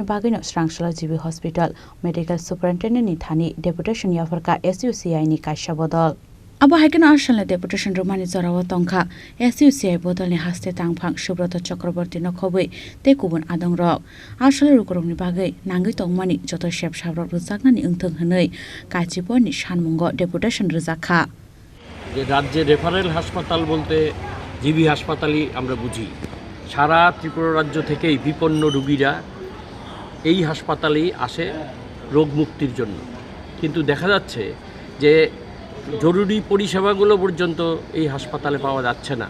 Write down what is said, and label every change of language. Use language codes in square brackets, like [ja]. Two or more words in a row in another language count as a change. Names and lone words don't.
[trp] bagino srangshla jibi [en] hospital medical superintendent [trp] ni thani deputation yafarka SUCI ni kaisha bodol abo haikena arsalna deputation romani jorawa tongkha SUCI bodol ni haste tangphang Subrata Chakraborty no khoboi te kubun adongrok arsala lukurokni bagai nangai tongmani joto shep sabrok rujaknani ungthong hwnoi kachiponi sanmungo deputation rujakha [bn] যে রাজ্যে রেফারেল হাসপাতাল বলতে জিবি হাসপাতালই আমরা বুঝি। সারা ত্রিপুরা রাজ্য থেকেই বিপন্ন রোগীরা এই হাসপাতালেই আসে রোগ মুক্তির জন্য, কিন্তু দেখা যাচ্ছে যে জরুরি পরিষেবাগুলো পর্যন্ত এই হাসপাতালে পাওয়া যাচ্ছে না।